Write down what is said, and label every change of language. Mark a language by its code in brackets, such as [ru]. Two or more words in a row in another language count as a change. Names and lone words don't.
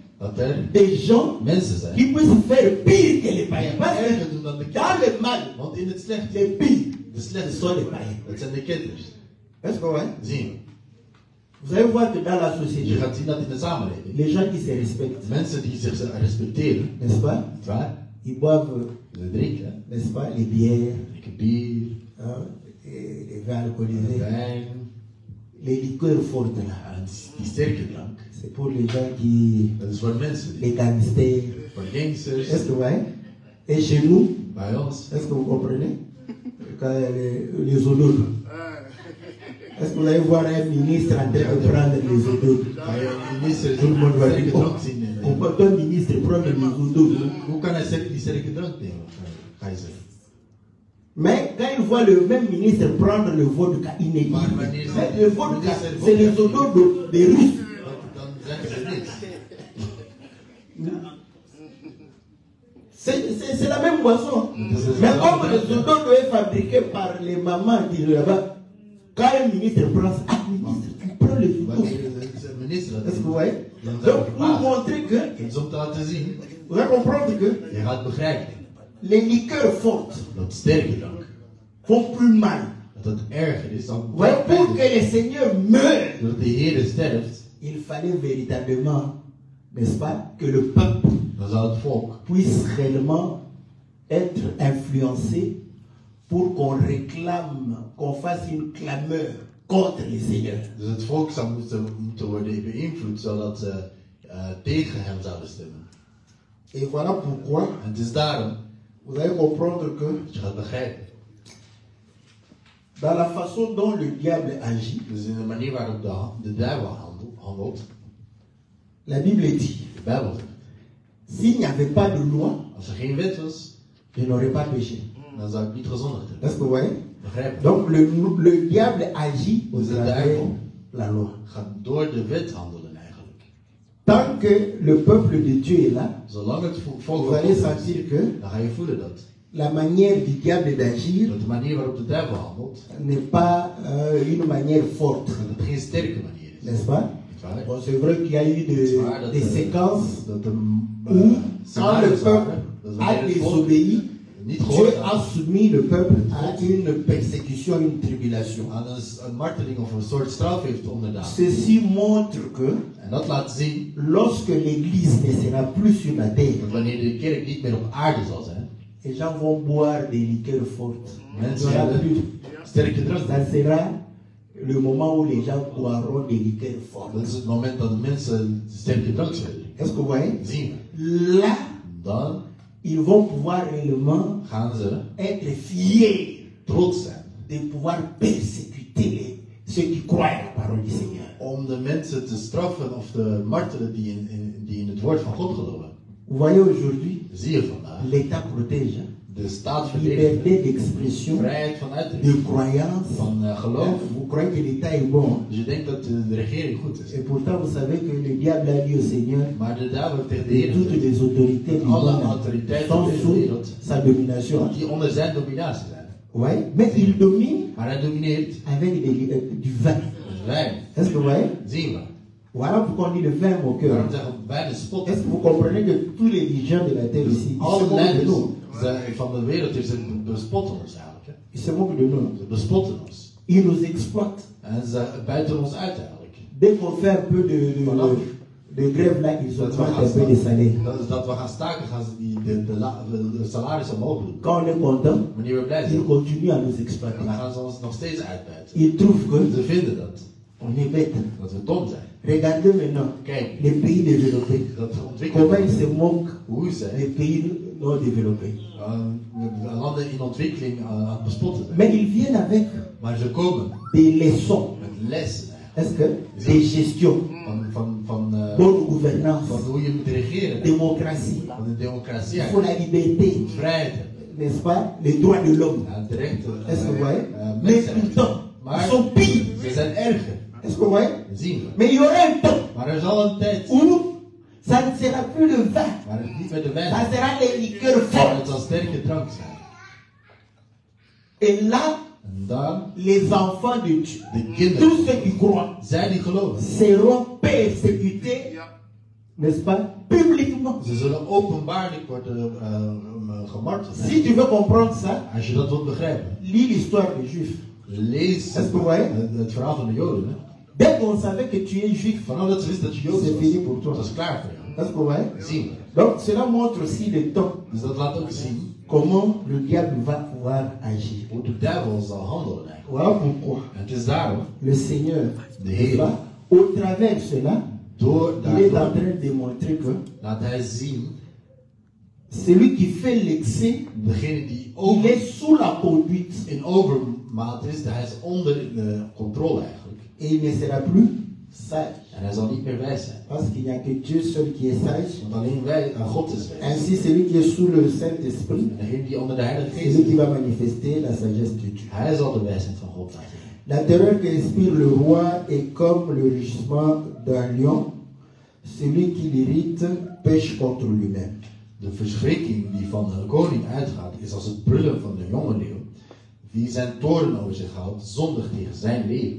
[nl] dat er [fr] des gens [nl] mensen zijn [fr] qui puissent faire pire que les [nl] Want in het slechte, [fr] les pires, [nl] de [fr] ce [nl] slechte [fr] sont les païens. [nl] dat zijn de kinders. [fr] Est-ce que ouais? [nl] Zie [fr] Vous allez voir que dans la [nl] je. [fr] société, [nl] Je gaat zien dat in de samenleving, [fr] les gens qui se respectent, [nl] mensen die zich respecteren, [fr] n'est-ce pas? [nl] niet waar? [fr] Ils boivent, [nl] Ze drinken, [fr] n'est-ce pas, les bières, [nl] drinken bier, [fr] hein, et les vins alcoolisés, [nl] wijn, [fr] les liqueurs fortes là. [nl] en die sterke drank. [fr] C'est pour les gens qui, [nl] Dat is voor mensen, [fr] les gangsters. [nl] voor gangsters, [fr] Est-ce que vous voyez? Et chez nous, [nl] bij ons. [fr] est-ce que vous comprenez? Quand les odeurs. Est-ce que vous allez voir un ministre en train de prendre les odeurs? [nl] Ga je een minister [fr] Tout le monde va [nl] sterke [fr] dire, [nl] drank zien nemen? [fr] on peut un ministre prendre les odeurs. [nl] Hoe kan hij die sterke drank nemen? Ga je zeggen. [fr] Mais quand il voit le même ministre prendre le vodka, il n'est pas. Le vodka, c'est les odeurs des Russes. [nl] Dan zeggen ze niks. [fr] C'est la même boisson. Mais comme les odeurs doivent être fabriquées par les mamans qui sont là-bas, quand un ministre prend ça, ministre, tu prends les odeurs. Est-ce que vous voyez? Donc, pour montrer que, [nl] Dus om te laten zien, [fr] vous allez comprendre que [nl] je gaat begrijpen [fr] les liqueurs fortes [nl] dat sterke drank, [fr] font plus mal. [nl] dat het erger is dan [fr] Vous voyez, pour que le Seigneur meure, [nl] doordat de Heer sterft, [fr] il fallait véritablement, n'est-ce pas, que le peuple [nl] dan zal het volk [fr] puisse réellement être influencé pour qu'on réclame, qu'on fasse une clameur contre le Seigneur. [nl] Dus het volk zou moeten worden beïnvloed zodat ze tegen hem zouden stemmen. [fr] Et voilà pourquoi [nl] En het is daarom [fr] vous allez comprendre que [nl] dat je gaat begrijpen. [fr] dans la façon dont le diable agit, [nl] Dus in de manier waarop de duivel handelt, [fr] la Bible dit, [nl] de Bijbel zegt, [fr] s'il n'y avait pas de loi, [nl] als er geen wet was, [fr] je n'aurais pas péché. [nl] dan zou ik niet gezondigd hebben. [fr] Est-ce que vous voyez? [nl] Begrijp je? [fr] Donc le diable agit au [nl] Dus de [fr] travers [nl] duivel [fr] de la loi. [nl] gaat door de wet handelen eigenlijk. [fr] Tant que le peuple de Dieu est là, [nl] Zolang het volk [fr] vous [nl] van [fr] allez [nl] God is, [fr] sentir que [nl] dan ga je voelen dat. [fr] la manière du diable d'agir [nl] Dat de manier waarop de duivel handelt, [fr] n'est pas une manière forte, [nl] dat het geen sterke manier is. [fr] n'est-ce pas? [nl] Niet waar? [fr] Bon, c'est vrai qu'il y a eu des séquences [nl] Dat de [fr] où, quand le [nl] scenario's [fr] peuple [nl] waren, dat [fr] a [nl] wanneer het volk [fr] désobéi, [nl] niet [fr] Dieu [nl] gehoord [fr] a [nl] had [fr] soumis le peuple à une persécution, une tribulation. [nl] aan een marteling of een soort straf heeft onderdaan. [fr] Ceci montre que [nl] En dat laat zien [fr] lorsque l'Église ne sera plus sur la terre, [nl] dat wanneer de kerk niet meer op aarde zal zijn, [fr] les gens vont boire des liqueurs fortes. Il n'y [nl] mensen [fr] aura [nl] zullen [fr] plus. [nl] sterke drank. [fr] Ça sera le moment où les gens boiront des liqueurs fortes. [nl] Dat is het moment dat de mensen sterke drank zullen drinken. [fr] Est-ce que vous voyez? [nl] Zien we. [fr] Là, [nl] Dan [fr] ils vont pouvoir réellement [nl] gaan ze [fr] être fiers [nl] trots zijn [fr] de pouvoir persécuter ceux qui croient à la parole du Seigneur. [nl] om de mensen te straffen of te martelen die in het woord van God geloven. [fr] Vous voyez aujourd'hui, [nl] Zie je vandaag. [fr] l'État protège [nl] De staat verdedigt [fr] liberté d'expression, [nl] vrijheid van uitdrukking, [fr] de croyance. [nl] van geloof. [fr] Vous croyez que l'État est bon. [nl] Dus je denkt dat de regering goed is. [fr] Et pourtant, vous savez que le diable a dit au Seigneur, [nl] Maar de duivel heeft tegen de [fr] et [nl] Heer [fr] toutes [nl] gezegd [fr] les autorités du [nl] alle [fr] monde [nl] autoriteiten [fr] sont [nl] van deze [fr] sous [nl] wereld [fr] sa domination. [nl] dat die onder zijn dominatie zijn. [fr] Ouais. Mais il domine [nl] Maar hij domineert [fr] avec du vin. [nl] met wijn. [fr] Est-ce que vous voyez? [nl] Zien we. [fr] Voilà pourquoi on dit le vin mon cœur. [nl] Daarom zeggen we wijn is spot. [fr] Est-ce que vous comprenez que tous les dirigeants de la terre ici, ils se [nl] Alle [fr] moquent de [nl] leiders [fr] nous. [nl] van de wereld ze bespotten ons eigenlijk. Hè. [fr] Ils se moquent de nous. [nl] Ze bespotten ons. [fr] Ils nous exploitent. [nl] En ze buiten ons uit eigenlijk. [fr] Dès qu'on fait un peu de grève là, ils augmentent un peu les salaires. [nl] Dat we gaan staken, gaan ze de salaris omhoog doen. [fr] Quand on est content, [nl] Wanneer we blij [fr] ils [nl] zijn, [fr] continuent à nous exploiter. [nl] dan gaan ze ons nog steeds uitbuiten. [fr] Ils trouvent que [nl] Ze vinden dat [fr] on est bête. [nl] we dom zijn. [fr] Regardez maintenant [nl] Kijk, [fr] les pays développés. [nl] dat [fr] Comment [nl] ontwikkelen. [fr] ils se moquent [nl] Hoe zij [fr] des pays non développés. [nl] landen in ontwikkeling aan het bespotten zijn. [fr] Mais ils viennent avec [nl] Maar ze komen [fr] des leçons. [nl] met lessen eigenlijk. [fr] Est-ce que des gestions, [nl] Van [fr] bonne gouvernance, [nl] hoe je moet regeren. [fr] démocratie, [nl] Van de democratie. [fr] pour la liberté, [nl] Vrijheid. [fr] n'est-ce pas, les droits de l'homme. [nl] Ja, de rechten. [fr] Est-ce que vous voyez? Mais [nl] Mensenrechten. [fr] pourtant, ils [nl] Maar [fr] sont pires. [nl] ze zijn erger. [fr] Est-ce que vous voyez? [nl] Dat zien we. [fr] Mais il y aura un temps [nl] Maar er zal een tijd [fr] où ça ne sera plus le vin, [nl] maar het niet met de wijn. [fr] ça sera les liqueurs [nl] Maar [fr] fortes. [nl] het zal sterke drank zijn. [fr] Et là, [nl] En dan [fr] les enfants de Dieu, [nl] de kinderen. [fr] tous ceux qui croient, [nl] Zij die geloven. [fr] seront persécutés n'est-ce pas, publiquement. [nl] Ze zullen openbaarlijk worden gemarteld. [fr] Si tu veux comprendre ça, [nl] Als je dat wilt begrijpen, [fr] lis l'histoire des Juifs. [nl] lees [fr] Est-ce que vous voyez? [nl] het verhaal van de Joden. Hè? [fr] Dès qu'on savait que tu es juif, [nl] Vanaf dat ze wisten dat je Joods [fr] c'est fini [nl] was, [fr] pour toi. [nl] dat is klaar voor jou. [fr] Est-ce que vous voyez? [nl] Zien we. [fr] Donc cela montre aussi le temps, [nl] Dus dat laat ook zien [fr] comment le diable va pouvoir agir. [nl] hoe de duivel zal handelen eigenlijk. [fr] Voilà pourquoi [nl] En het is daarom, [fr] le Seigneur, [nl] de [fr] n'est-ce [nl] Heer, [fr] pas, au travers de cela, [nl] door [fr] il est en [nl] daardoor [fr] train de démontrer que [nl] laat hij zien, [fr] celui qui fait l'excès, [nl] degene die [fr] il est sous la conduite [nl] in overmaat is, hij is onder de controle eigenlijk. [fr] et il ne sera plus sage. [nl] En hij zal niet meer wijs zijn. [fr] Parce qu'il n'y a que Dieu seul qui est sage. [nl] Want alleen God is wijs. [fr] Ainsi, celui qui est sous le Saint-Esprit, [nl] En degene die onder de Heilige [fr] c'est [nl] Geest [fr] celui qui [nl] is, [fr] va manifester la sagesse de Dieu. [nl] hij zal de wijsheid van God laten zien. [fr] La terreur qu'inspire le roi est comme le rugissement d'un lion. Celui qui l'irrite pêche contre lui-même. [nl] De verschrikking die van de koning uitgaat, is als het brullen van de jonge leeuw. Wie zijn toorn over zich houdt, zondigt tegen zijn leven.